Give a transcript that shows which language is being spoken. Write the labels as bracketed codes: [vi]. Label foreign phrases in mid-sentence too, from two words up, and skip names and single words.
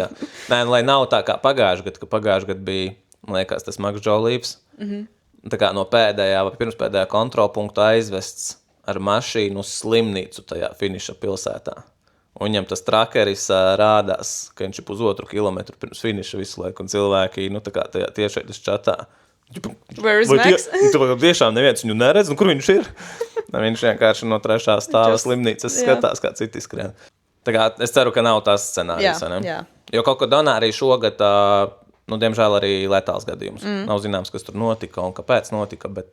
[lv] Nē, lai nav tā kā pagājuši gadu, ka pagājuši gadu bija, man liekas, tas Maks Džolīvs, tā kā no pēdējā vai pirmspēdējā kontrolpunkta aizvests ar mašīnu uz slimnīcu tajā finiša pilsētā. Un viņam tas trakeris rādās, ka viņš ir 1,5 kilometru pirms finiša visu laiku, un cilvēki, nu, tā kā tajā tiešais čatā. [en] Where is Max? [lv] Tiešām neviens viņu neredz, un kur viņš ir? Viņš vienkārši no 3. stāva slimnīcas skatās, kā citi skrien. Tā kā es ceru, ka nav tās scenārijas, ne? Jā. Jo kaut ko Donā arī šogad, nu, diemžēl arī letāls gadījums. Nav zināms, kas tur notika un kāpēc notika, bet...